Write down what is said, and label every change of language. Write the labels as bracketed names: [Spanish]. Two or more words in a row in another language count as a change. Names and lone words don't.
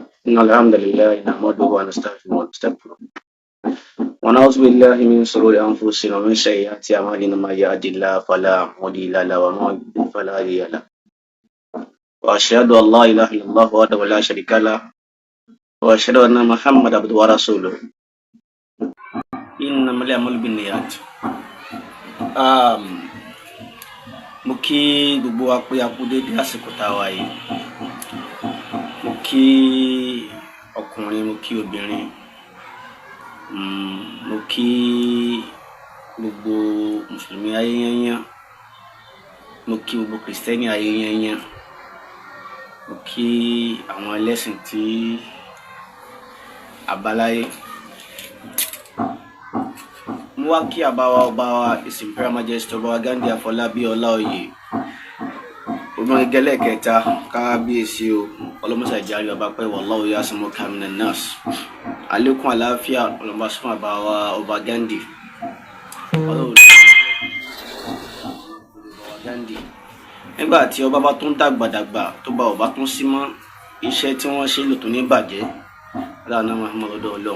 [Arabic] إن الحمد لله نحمده ونستعينه ونستغفره ونعوذ بالله من شرور أنفسنا ومن سيئات أعمالنا من يهد الله فلا مضل له ومن يضلل فلا هادي له وأشهد أن لا إله إلا الله وحده لا شريك له وأشهد أن محمدا عبده ورسوله إنما الأعمال بالنيات. [Yoruba] Mo kí gbogbo wa pé a kú dédé àsìkò tá a wà yìí. Mo kí ọkùnrin, mo kí obìnrin, mo kí gbogbo mùsùlùmí ayé yányán, mo kí gbogbo kìrìsìtẹ́nì ayé yányán, mo kí àwọn ẹlẹ́sìn tí àbáláyé. Mo wá kí ọba wa [English] His Imperial Majesty [Yoruba] Ọba Ghandi Afọlábí Ọláoyè ọmọ ìgẹ́lẹ̀ kẹta kábíyèsí o ọlọ́mọṣà ìjárí ọba pẹ́ [Arabic] والله يعصمك من الناس. [Yoruba] Àlékún àlàáfíà ọlọ́mọ sún àbá wa Ọba Ghandi nígbà tí ọba bá tún dàgbàdàgbà tó bá ọba tún sí mọ́ iṣẹ́ tí wọ́n ṣe lò tó ní bàjẹ́ aláàánú Muhammadu ọdọ Ọlọ́run.